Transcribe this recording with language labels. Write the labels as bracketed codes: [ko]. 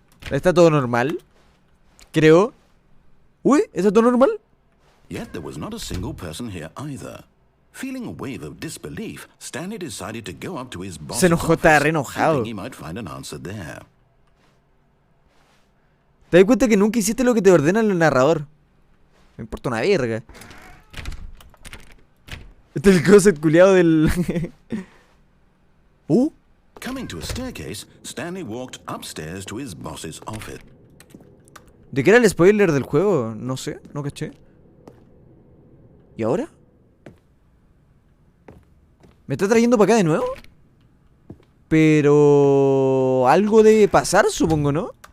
[es] ¿Está todo normal? Creo. Uy, ¿está todo normal? [en] Yet there was not a single person here either. Feeling a wave of disbelief, Stanley decided to go up to his boss's [es] Se enojó, estaba [en] office, [es] re enojado. [en] hoping he might find an answer there. [es] Te das cuenta que nunca hiciste lo que te ordena el narrador. Me importa una verga. Este es el closet culiado del... [en] Coming to a staircase, Stanley walked upstairs to his boss's office. [es] ¿De qué era el spoiler del juego? No sé, no caché. ¿Y ahora? ¿Me está trayendo para acá de nuevo? Pero... algo debe pasar, supongo, ¿no?